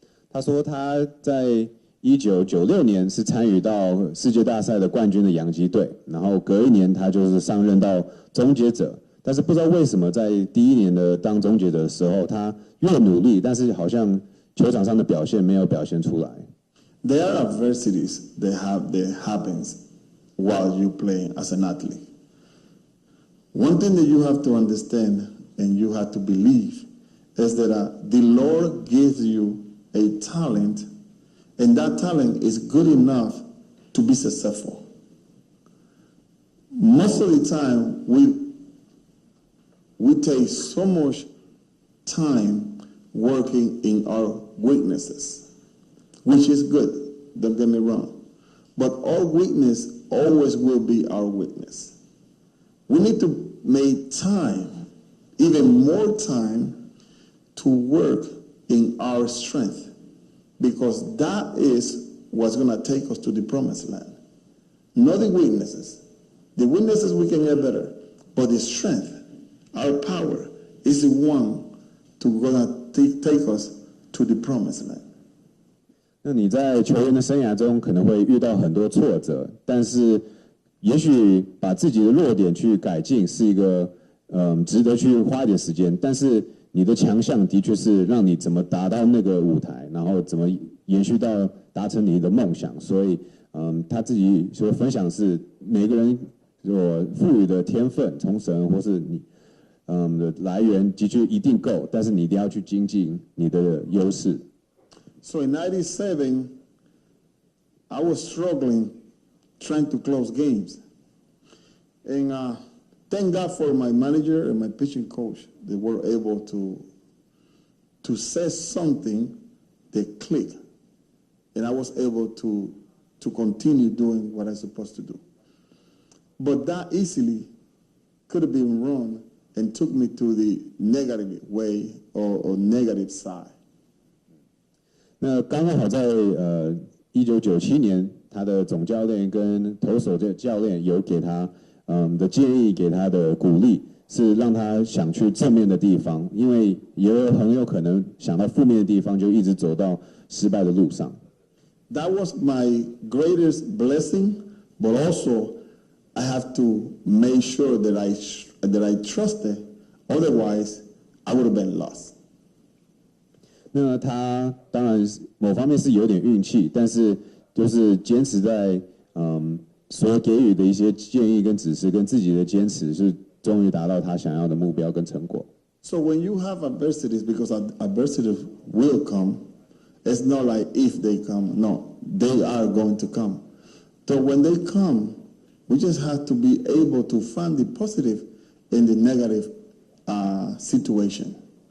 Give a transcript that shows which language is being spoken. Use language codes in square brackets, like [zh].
[zh] 他说他在1996年是参与到世界大赛的冠军的洋基队，然后隔一年他就是上任到终结者，但是不知道为什么在第一年的当终结者的时候，他越努力，但是好像球场上的表现没有表现出来。 [en] There are adversities that happens while you play as an athlete. One thing that you have to understand and you have to believe is that the Lord gives you a talent, and that talent is good enough to be successful. Most of the time, we take so much time working in our weaknesses, which is good, don't get me wrong. But our weakness always will be our weakness. We need to make time, even more time, to work in our strength, because that is what's going to take us to the promised land. Not the weaknesses. The weaknesses we can get better, but the strength, our power, is the one to gonna take us to the promised land. [zh] 那你在球员的生涯中可能会遇到很多挫折，但是也许把自己的弱点去改进是一个值得去花一点时间，但是你的强项的确是让你怎么达到那个舞台，然后怎么延续到达成你的梦想。所以他自己所分享是每个人所赋予的天分，从神或是你的来源的确一定够，但是你一定要去精进你的优势。 [en] So in '97, I was struggling trying to close games, and thank God for my manager and my pitching coach. They were able to say something that clicked, and I was able to continue doing what I'm supposed to do. But that easily could have been wrong and took me to the negative way or negative side. [zh] 那刚好在1997年，他的总教练跟投手的教练有给他的建议，给他的鼓励，是让他想去正面的地方，因为也很有可能想到负面的地方，就一直走到失败的路上。 [en] That was my greatest blessing, but also I have to make sure that I trusted, otherwise I would have been lost. [zh] 那他当然某方面是有点运气，但是就是坚持在所给予的一些建议跟指示跟自己的坚持，是终于达到他想要的目标跟成果。 [en] So when you have adversities, because adversities will come, it's not like if they come. No, they are going to come. So when they come, we just have to be able to find the positive in the negative situation.